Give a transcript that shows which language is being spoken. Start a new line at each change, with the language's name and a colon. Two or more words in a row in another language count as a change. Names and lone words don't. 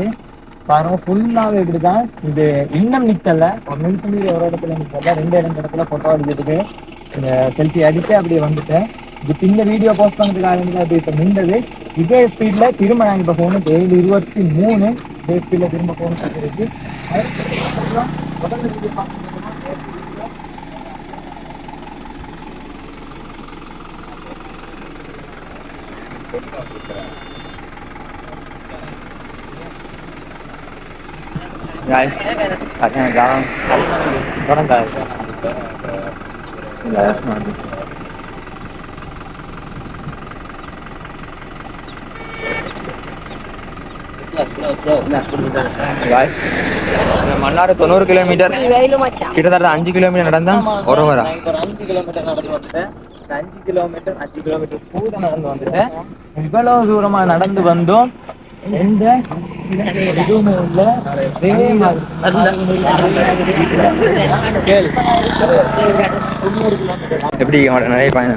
Tamil: பாருங்க ஃபுல்லாவே இப்படிதான். இது இன்னும் நிக்கல. ஒரு நிமிஷம் ஒரு இடத்துல நிக்கல, 2 இடத்துல போட்டோ அடிக்கிறதுக்கு செல்ஃபி அடிச்சு அப்படியே வந்துட்டேன். இப்போ இந்த வீடியோ போஸ்ட் பண்ணுறதுக்காக இப்போ நின்றது. இதே ஸ்பீட்ல திரும்ப நாங்கள் இப்போ போகணும். 7:23 இதே ஸ்பீட்ல திரும்ப போகணும் இருக்கு. guys, katanya galang orang guys. guys, மன்னார் 90 கிலோமீட்டர், கிட்டத்தட்ட 5 கிலோமீட்டர் நடந்தா ஒரு வர. 5 கிலோமீட்டர் நடந்து வந்துட்டேன். 5 கிலோமீட்டர் கூட நடந்து வந்துட்டேன். இவ்வளவு தூரமா நடந்து வந்தோம். எந்த இதுவுமே இல்லை. எப்படி நிறைய பயணம்?